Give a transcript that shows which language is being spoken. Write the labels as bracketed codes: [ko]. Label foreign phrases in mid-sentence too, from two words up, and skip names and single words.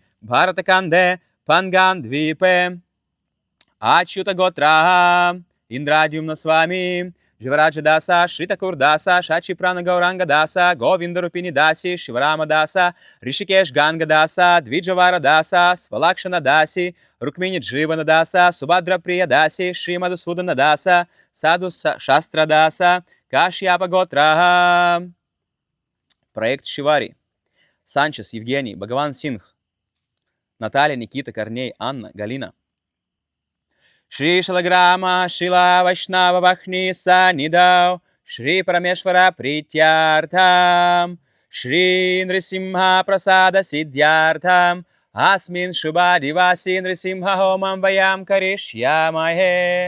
[sa] Bharatakande Pangan Dvipe Achyuta Gotra Indradyumna Swami Jivaraja Dasa Shritakur Dasa Shachi Prana Gauranga Dasa Govinda Rupini Dasi Shivarama Dasa Rishikesh Ganga Dasa Dvijavara Dasa Svalakshana Dasi Rukmini Jivana Dasa Subhadra Priya Dasi Srimadhusudana Dasa Sadhu Shastra Dasa Kashyapa Gotra. [ru] Проект Шивари. Санчес Евгений, Бхагаван Сингх, Наталья, Никита, Корней, Анна, Галина. [sa] श्री शालग्राम शिला वैष्णव भक्नि सनिदौ श्री परमेश्वर प्रीत्यर्थम् श्री नरसिंह प्रसाद सिद्ध्यर्थम् अस्मिन् शुभ दिवसि नरसिंह होमम् वयम् करिष्यामहे.